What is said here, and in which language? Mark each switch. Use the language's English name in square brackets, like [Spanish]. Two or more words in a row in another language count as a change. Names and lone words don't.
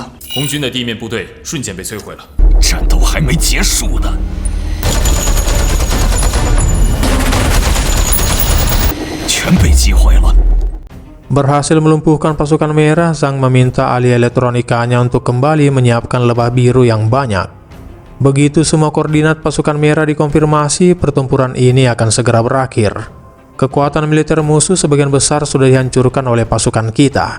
[Chinese] 红军的地面部队瞬间被摧毁了。战斗还没结束呢，全被击毁了。 [Indonesian] Berhasil melumpuhkan pasukan merah, Zhang meminta ahli elektronikanya untuk kembali menyiapkan lebah biru yang banyak. Begitu semua koordinat pasukan merah dikonfirmasi, pertempuran ini akan segera berakhir. Kekuatan militer musuh sebagian besar sudah dihancurkan oleh pasukan kita.